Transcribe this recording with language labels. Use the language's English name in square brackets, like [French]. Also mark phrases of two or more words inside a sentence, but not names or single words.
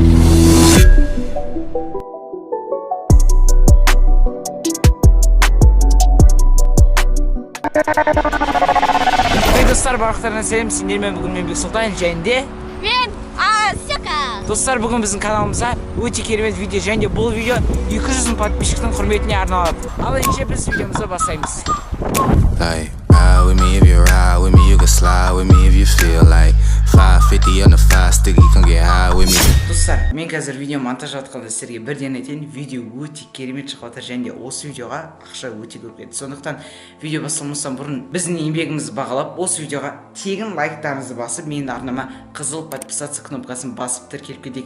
[Kazakh] Достар, барлықтарына сәлем. Сендермен бүгін мен Бексұлтан және Мен Асека. Достар, бүгін біздің каналымызда өте керемет видео және бұл видео 200 мың подписчиктің құрметіне арналады. Ал ендеше біз видеомызды бастаймыз. [English] Like, ride with me if you ride with me, you can slide with me if you feel like 550 on the 5 sticky, come get high with me. [Kazakh] Достар, мен қазір видео монтаж атқанда сіздерге бірден айтайын, видео өте керемет шығып жатыр және осы видеоға ақша өте көп кетті. Сондықтан видео бастамастан бұрын біздің еңбегімізді бағалап, осы видеоға тегін лайктарыңызды басып, менің арнама қызыл подписаться кнопкасын басып тіркеліп кетейік.